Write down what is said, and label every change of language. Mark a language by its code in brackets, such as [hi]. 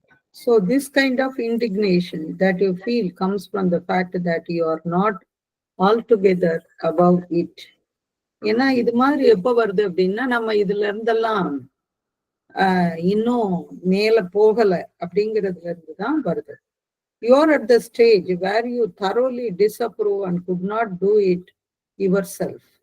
[en] So this kind of indignation that you feel comes from the fact that you are not altogether above it. [ta] ஏன்னா இது மாதிரி எப்ப வருது அப்படின்னா, நம்ம இதுல இருந்தெல்லாம் இன்னும் மேல போகல அப்படிங்கிறதுல இருந்துதான் வருது. [en] You are at the stage where you thoroughly disapprove and could not do it yourself.